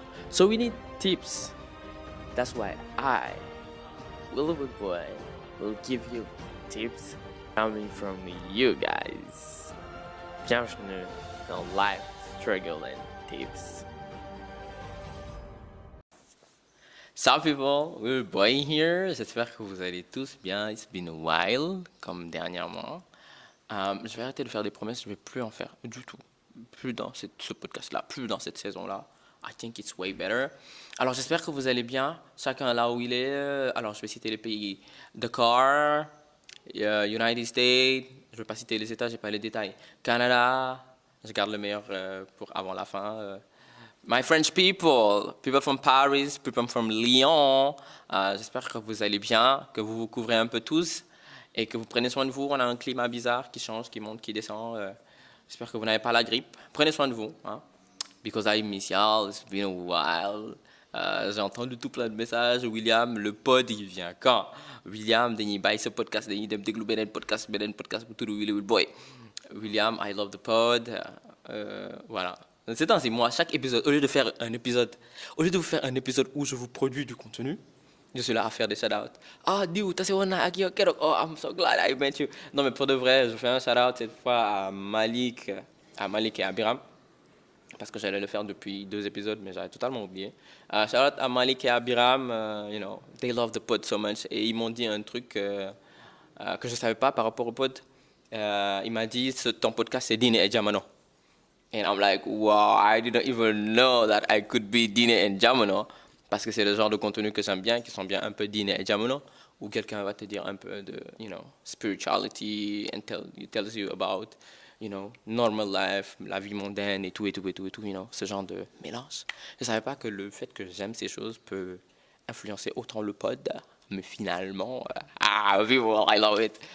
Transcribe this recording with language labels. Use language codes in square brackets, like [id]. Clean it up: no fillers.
[en] So we need tips. That's why I, Willow Boy, will give you tips coming from you guys. [fr] Bienvenue dans Life Struggle and Tips. [en] Salut people, Willow Boy here. [fr] J'espère que vous allez tous bien. [en] It's been a while, [fr] comme dernièrement. Je vais arrêter de faire des promesses, je ne vais plus en faire du tout. Plus dans ce podcast-là, plus dans cette saison-là. [en] I think it's way better. [fr] Alors j'espère que vous allez bien, chacun là où il est. Alors je vais citer les pays. Dakar, United States, je ne vais pas citer les États, je n'ai pas les détails. Canada, je garde le meilleur pour avant la fin. [en] My French people from Paris, people from Lyon. [fr] J'espère que vous allez bien, que vous vous couvrez un peu tous. Et que vous prenez soin de vous. On a un climat bizarre qui change, qui monte, qui descend. J'espère que vous n'avez pas la grippe. Prenez soin de vous. Hein? [en] Because I miss y'all. It's been a while. [fr] J'ai entendu tout plein de messages. William, le pod, il vient quand? [wo] William, dañuy bàyyi ce podcast, dañuy dem déglu beneen podcast bu tudd Willy Boy. [en] William, I love the pod. Voilà. [fr] C'est ainsi, moi, chaque épisode, au lieu de vous faire un épisode où je vous produis du contenu, je suis là à faire des shout-outs. [en] Ah, dude, [fr] t'as séjourné à Akio Kerok. [en] Oh, I'm so glad I met you. [fr] Non, mais pour de vrai, je fais un shout-out cette fois à Malik et à Biram. Parce que j'allais le faire depuis 2 épisodes, mais j'avais totalement oublié. Shout-out à Malik et à Biram. [en] You know, they love the pod so much. [fr] Et ils m'ont dit un truc que je ne savais pas par rapport au pod. Il m'a dit, ton podcast, c'est Dine et Jamano. [en] And I'm like, wow, I didn't even know that I could be Dine and Jamano. [fr] Parce que c'est le genre de contenu que j'aime bien, qui sont bien un peu Dine et Jamono, où quelqu'un va te dire un peu de, [en] spirituality, and tells you about, normal life, [fr] la vie mondaine et tout, ce genre de mélange. Je ne savais pas que le fait que j'aime ces choses peut influencer autant le pod, mais finalement, [en] I love it.